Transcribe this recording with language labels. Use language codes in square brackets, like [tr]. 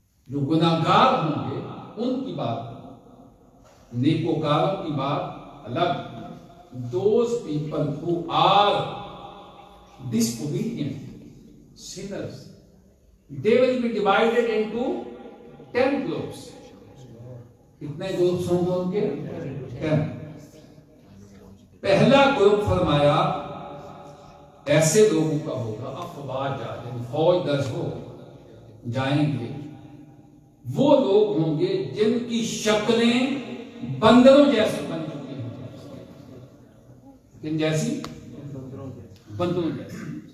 [hi] जो गुनाहगार होंगे उनकी बात, नेकोकारों की बात अलग. [en] Those people who are disobedient, sinners, they will be divided into 10 groups. [hi] कितने ग्रुप्स होंगे उनके? 10. पहला ग्रुप फरमाया ऐसे लोगों का होगा, अफवाजा, फौज दर हो जाएंगे. वो लोग होंगे जिनकी शक्लें बंदरों जैसी बन चुकी हैं. किन जैसी? बंदरों जैसी.